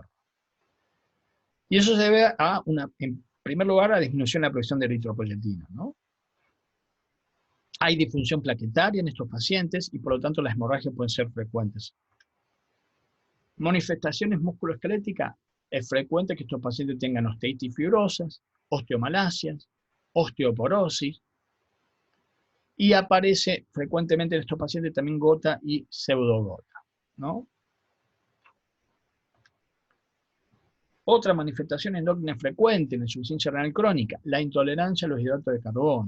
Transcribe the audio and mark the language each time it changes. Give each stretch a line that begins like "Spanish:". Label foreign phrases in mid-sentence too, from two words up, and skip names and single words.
Spanish: Y eso se debe a en primer lugar, a la disminución de la producción de eritropoyetina, ¿no? Hay disfunción plaquetaria en estos pacientes y por lo tanto las hemorragias pueden ser frecuentes. Manifestaciones musculoesqueléticas, es frecuente que estos pacientes tengan osteitis fibrosas, osteomalasias, osteoporosis, y aparece frecuentemente en estos pacientes también gota y pseudogota, ¿no? Otra manifestación endócrina frecuente en la insuficiencia renal crónica, la intolerancia a los hidratos de carbono.